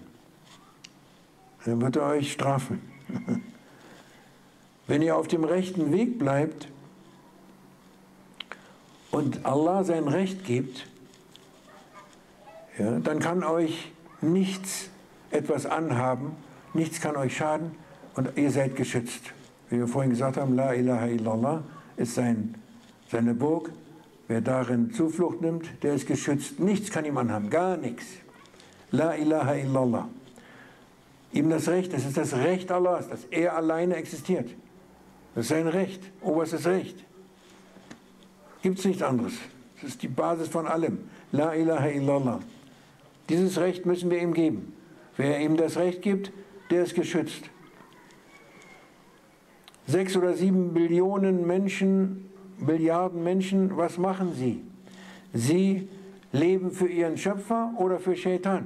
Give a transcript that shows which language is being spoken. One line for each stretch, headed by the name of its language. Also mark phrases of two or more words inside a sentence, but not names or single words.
German: Dann wird er euch strafen. Wenn ihr auf dem rechten Weg bleibt und Allah sein Recht gibt, dann kann euch nichts etwas anhaben, nichts kann euch schaden und ihr seid geschützt. Wie wir vorhin gesagt haben,
Arabic: لا إله إلا الله
German: ist seine Burg. Wer darin Zuflucht nimmt, der ist geschützt. Nichts kann ihm anhaben, gar nichts.
Arabic: لا إله إلا الله.
German: Ihm das Recht, das ist das Recht Allahs, dass er alleine existiert. Das ist sein Recht, oberstes Recht. Gibt es nichts anderes. Das ist die Basis von allem.
Arabic: لا إله إلا الله.
German: Dieses Recht müssen wir ihm geben. Wer ihm das Recht gibt, der ist geschützt. 6 oder 7 Billionen Menschen, Milliarden Menschen, was machen sie? Sie leben für ihren Schöpfer oder für Shaitan.